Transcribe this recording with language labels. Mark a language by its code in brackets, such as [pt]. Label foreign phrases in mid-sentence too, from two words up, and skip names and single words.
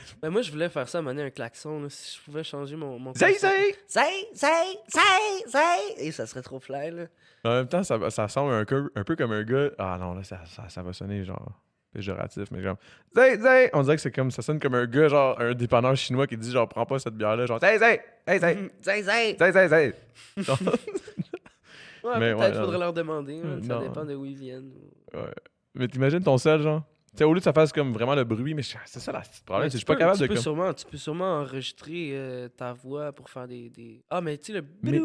[fr] Ben moi, je voulais faire ça, mener un klaxon. Là, si je pouvais changer mon Zay, klaxon. Say. Et ça serait trop fly, là. En même temps, ça semble un peu comme un gars... Ah non, là, ça va sonner genre péjoratif, mais genre... Zay, zay! On dirait que c'est comme... Ça sonne comme un gars, genre un dépanneur chinois qui dit genre, prends pas cette bière-là, genre, zay, zay! Hey, zay! Say. Zay, zay, zay! Genre, Ouais, Mais peut-être ouais, faudrait non. leur demander. Là, ça Non. dépend de où ils viennent. ouais. Mais t'imagines ton sel, genre? Tu sais, au lieu que ça fasse comme vraiment le bruit, mais c'est ça la petite problème, Ouais, c'est que je suis tu pas peux- capable tu de peux comme... Tu peux sûrement enregistrer ta voix pour faire des... Ah, mais tu sais, le... Mais-